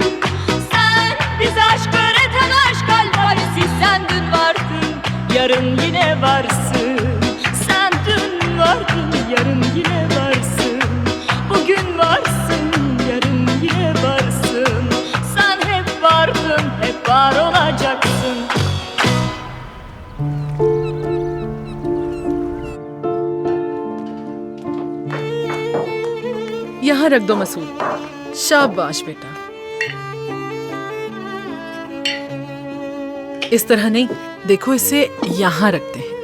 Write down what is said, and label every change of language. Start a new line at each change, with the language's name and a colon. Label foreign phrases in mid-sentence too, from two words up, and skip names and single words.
Turkish: Sen bize aşk öğreten aşk alfabesi, sen dün vardın yarın yine varsın. Yarın yine varsın, bugün varsın, yarın yine varsın. Sen hep vardın, hep var olacaksın.
Hindi: यहाँ रख दो मसूद। शाबाश बेटा। इस तरह नहीं, देखो इसे यहाँ रखते हैं।